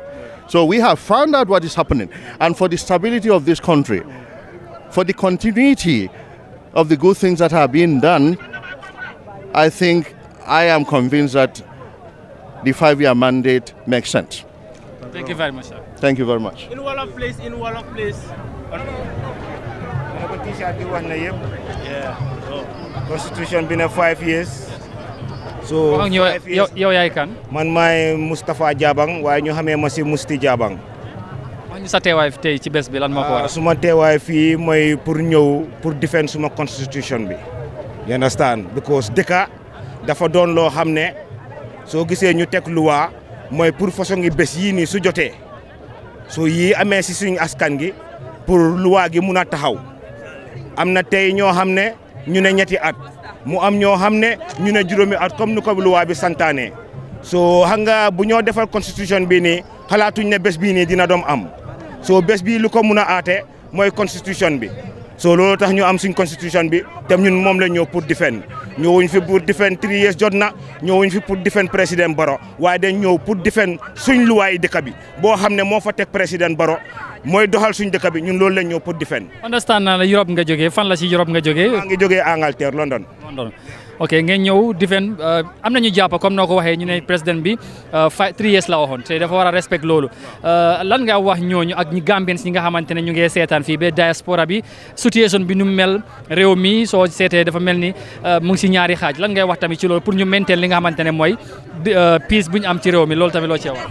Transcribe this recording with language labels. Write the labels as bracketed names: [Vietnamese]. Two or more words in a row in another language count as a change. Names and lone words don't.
[English] So we have found out what is happening. And for the stability of this country, for the continuity of the good things that are being done, I am convinced that the 5-year mandate makes sense. Thank you very much, sir. Thank you very much. In wall of place. Constitution been 5 years. So [Wolof] yow yaay kan? Man maay Moustapha Jabang waaye ñu xamee ma si Musti Jabang. Wax ñu sa teewaay tey ci bés bi lan moo ko waral? Suma teewaay fii mooy pour ñëw pour defend suma constitution bi. [English] You understand? [Wolof] Because dëkka dafa doon loo xam ne soo gisee ñu teg loi mooy pour façon ngi bés yii nii su jotee soo yii amee si suñu askan gi pour loi gi mun a taxaw. Am na tey ñoo xam ne ñu ne ñetti at. mu am ñoo xam ne ñu ne juróomi at comme ni ko loi bi santaane so xam nga bu ñoo defal constitution bi nii xalaatuñ ne bés bii nii dina doom am so bés bii lu ko mun a aate mooy constitution bi so loolu tax ñu am suñ constitution bi te ñun moom la ñëw pour defend ñëwuñ fi pour defend 3 years jot na ñëwuñ fi pour defend président Barrow waaye dañ ñëw pour defend suñ luwaay dëkk bi boo xam ne moo fa teg président Barrow mooy doxal suñ dëkk bi ñun loolu lañ ñëw pour defend. Understand naa la Europe nga jógee fan la ci Europe nga jógee. maa ngi jógee Angleterre London. ok ngeen ñëw defend am nañu jàpp comme noo ko waxee ñu ne président bi 3 years la waxoon te dafa war a respect loolu lan nga wax ñooñu ak ñi Gambians ñi nga xamante ne ñu ngi seetaan fii ba diaspora bi situation bi nu mel réew mi soo seetee dafa mel ni mu ngi si ñaari xaaj lan ngay wax tamit ci loolu pour ñu maintain li nga xamante ne mooy peace bu ñu am ci réew mi loolu tamit loo cee wax.